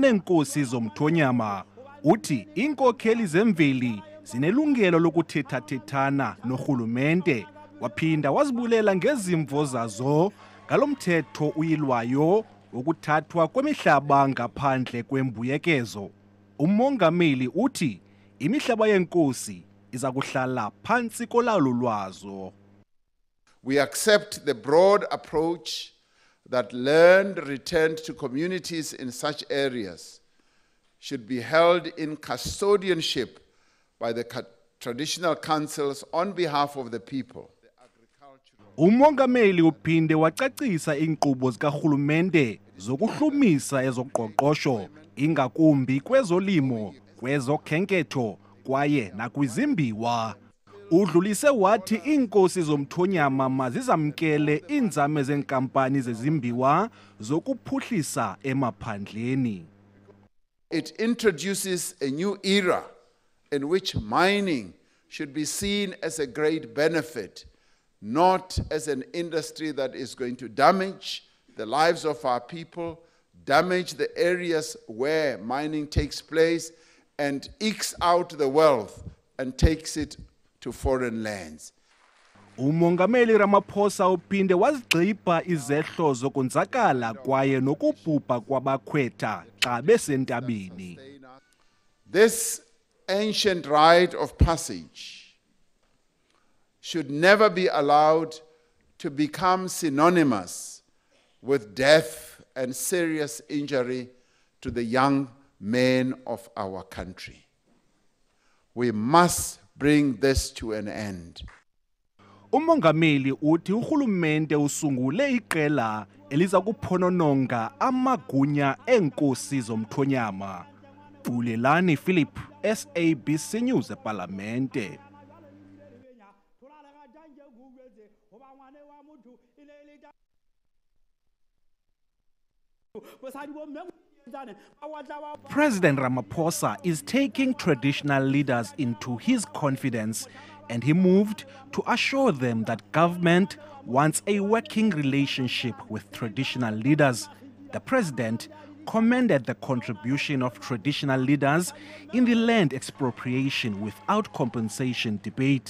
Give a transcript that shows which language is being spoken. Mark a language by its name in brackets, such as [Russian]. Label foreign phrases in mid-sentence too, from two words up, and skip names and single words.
[Xhosa] neenkosi zomthonyama uthi iinkokheli zemveli zinelungelo lokuthethathethana norhulumente waphinda wazibulela ngezimvo zazo ngalomthetho uyilwayo wokuthathwa kwemihlaba ngaphandle kwembuyekezo. Umongameli uthi imihlaba yenkosi iza kuhlala phantsi kolawulo lwazo. [English] We accept the broad approach that land returned to communities in such areas should be held in custodianship by the traditional councils on behalf of the people. [Xhosa] Umongameli uphinde wacacisa iinkqubo zikarhulumente zokuhlumisa ezoqoqosho ingakumbi kwezolimo, kwezokhenketho kwaye nakwizimbiwa. Udlulise wathi iinkosi zomthonyama mazizamkele iinzame zeenkampani zezimbiwa zokuphuhlisa emaphandleni. [English] It introduces a new era in which mining should be seen as a great benefit, not as an industry that is going to damage the lives of our people, damage the areas where mining takes place, and ekes out the wealth and takes it to foreign lands. [Xhosa] Umongameli Ramaphosa uphinde wazigqiba izehlo zokonzakala kwaye nokubhubha kwabakhwetha xa besentabeni. [English] This ancient rite of passage should never be allowed to become synonymous with death and serious injury to the young men of our country. We must bring this to an end. [Xhosa] Umongameli uthi uhulumende usungule iqela eliza kuphonononga amagunya eenkosi zomthonyama. Bulelani Philip, SABC News eParlamente. [English] President Ramaphosa is taking traditional leaders into his confidence, and he moved to assure them that government wants a working relationship with traditional leaders. The president commended the contribution of traditional leaders in the land expropriation without compensation debate.